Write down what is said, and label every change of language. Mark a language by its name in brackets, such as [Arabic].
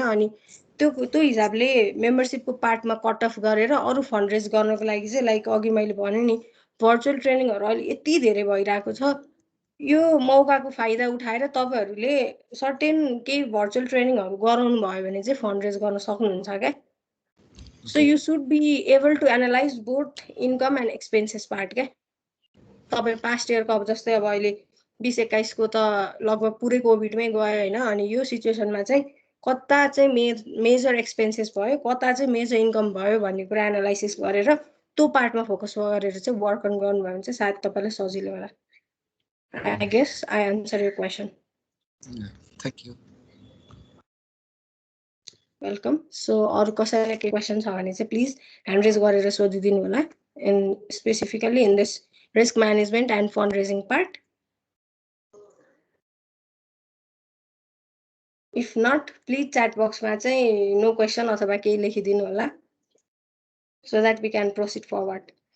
[Nepali] अनि त्यो हिसाबले मेम्बरसिपको पार्टमा कट अफ गरेर अरू फन्ड रेज गर्नको लागि चाहिँ लाइक अघि मैले भने नि भर्चुअल ट्रेनिङहरू अहिले यति धेरै भइरहेको छ. यो मौकाको फाइदा उठाएर तपाईँहरूले सर्टेन केही भर्चुअल ट्रेनिङहरू गराउनु भयो भने चाहिँ फन्ड रेज गर्न सक्नुहुन्छ क्या. [English] So you should be able to analyze both income and expenses part क्या. [Nepali] तपाईँ पास्ट इयरको अब जस्तै अब अहिले 2021 को त लगभग पुरै कोभिडमै गयो होइन. अनि यो सिचुएसनमा चाहिँ कता चाहिँ मेजर एक्सपेन्सेस भयो, कता चाहिँ मेजर इन्कम भयो भन्ने कुरा एनालाइसिस गरेर त्यो पार्टमा फोकस गरेर चाहिँ वर्क अन गर्नुभयो भने चाहिँ सायद तपाईँलाई सजिलो होला. [English] I guess I answer your question. Thank you. Welcome. [Nepali] So अरू कसैलाई केही क्वेसन छ भने चाहिँ प्लिज ह्यान्ड रेज गरेर सोधिदिनु होला, [English] In specifically in this risk management and fund raising part. If not [Nepali] please chat बक्समा चाहिँ नो क्वेसन अथवा केही लेखिदिनु होला [English] So that we can proceed forward.